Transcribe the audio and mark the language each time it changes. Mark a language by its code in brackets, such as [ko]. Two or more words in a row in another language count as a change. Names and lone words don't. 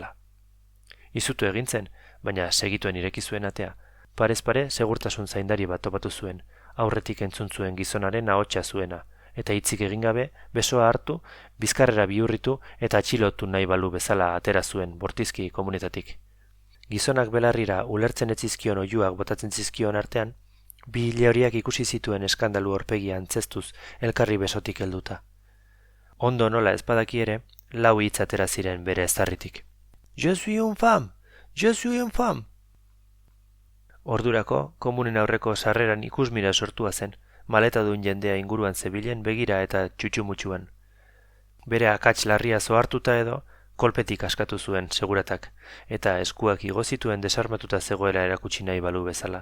[eu] Izutu egin zen, baina segituen ireki zuen atea, Parez pare segurtasun zaindari bat topatu zuen, aurretik entzun zuen gizonaren ahotsa zuena, eta hitzik egin gabe, besoa hartu, bizkarrera bihurritu eta atxilotu nahi balu bezala atera zuen bortizki komunetatik. Gizonak belarrira ulertzen ez zizkion oihuak botatzen zizkion artean, bi hile horiak ikusi zituen eskandalu horpegia antzeztuz elkarri besotik helduta. Ondo nola ez badaki ere, lau hitz atera ziren bere eztarritik. [fr] Je suis une femme! Je suis une femme! [eu] Ordurako, komunen aurreko sarreran ikusmira sortua zen, maleta duen jendea inguruan zebilen begira eta txutxumutxuan. Bere akats larria zohartuta edo, kolpetik askatu zuen seguratak, eta eskuak igo zituen desarmatuta zegoela erakutsi nahi balu bezala.